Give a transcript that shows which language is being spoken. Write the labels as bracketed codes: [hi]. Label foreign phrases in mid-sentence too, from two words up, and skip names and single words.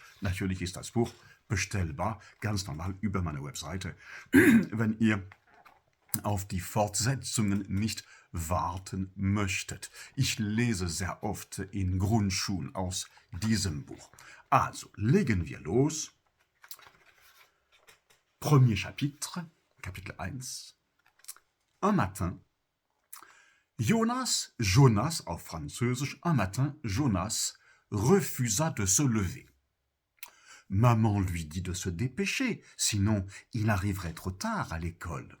[de] Natürlich ist das Buch bestellbar, ganz normal über meine Webseite, wenn ihr auf die Fortsetzungen nicht warten möchtet. Ich lese sehr oft in Grundschulen aus diesem Buch. Also, legen wir los. [fr] Premier chapitre, Kapitel 1. Un matin, [de] Jonas auf Französisch, [fr] un matin, Jonas refusa de se lever. Maman lui dit de se dépêcher, sinon il arriverait trop tard à l'école.